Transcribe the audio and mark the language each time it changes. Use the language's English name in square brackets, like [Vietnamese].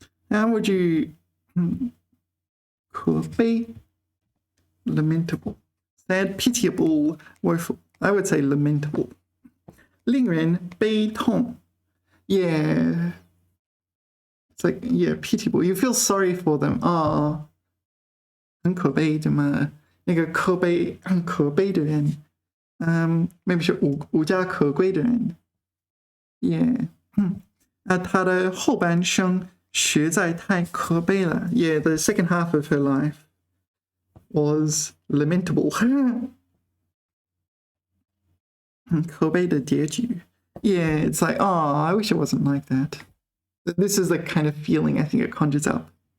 [English] How would you 可悲 lamentable, sad, pitiable, woeful. I would say lamentable. [Chinese] 令人悲痛 [English] yeah, it's like yeah, pitiable. You feel sorry for them. [Chinese] 哦，很可悲对吗？那个可悲很可悲的人， [English] maybe [Chinese] 是无家可归的人。 [English] Yeah， [Chinese] 他的后半生实在太可悲了。 [English] Yeah, the second half of her life was lamentable. [Chinese] 可悲的结局。 [English] Yeah, it's like, oh, I wish it wasn't like that. This is the kind of feeling I think it conjures up.